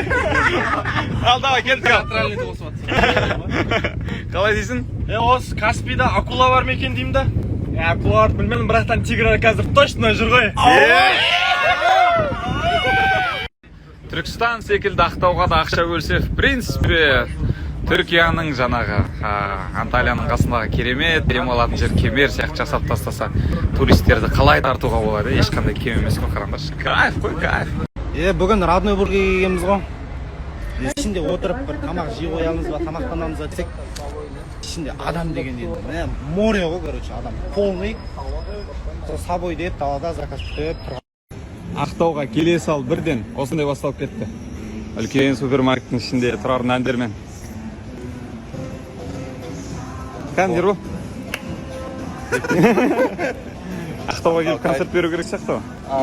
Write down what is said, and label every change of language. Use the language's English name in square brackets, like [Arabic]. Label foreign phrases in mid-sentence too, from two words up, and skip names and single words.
[Kazakh] Ал, давай, келді. Қалай дейсің? Осы Каспийда акула бар ма екен деймін да? Акулаларды білмедім, бірақтан тигр қазір точно жүр ғой. Түркістан секілді Ақтауға да ақша бөлсе, [Russian] в принципе, [Kazakh] Түркияның жаңағы Анталияның қасындағы керемет демалатын жер кемер сияқты жасап тастаса, туристерді қалай тартуға болады, ешқандай кем емес қой, қараңдаршы. Кайф қой, кайф. Бүгін родной бурге келгенбіз ғой. Ішінде отырып бір тамақ жей қоямыз ба, тамақтанамыз ба десек, ішінде адам деген енді, море ғой, короче, адам полный. [Russian] С собой [Kazakh] деп далада заказ күтіп тұрған. Ақтауға келе сал бірден осындай басталып кетті. Үлкен супермаркеттің ішінде тұрардың әндермен. Кәндер бұл? Ақтауға келіп концерт беру керек сияқты ғой?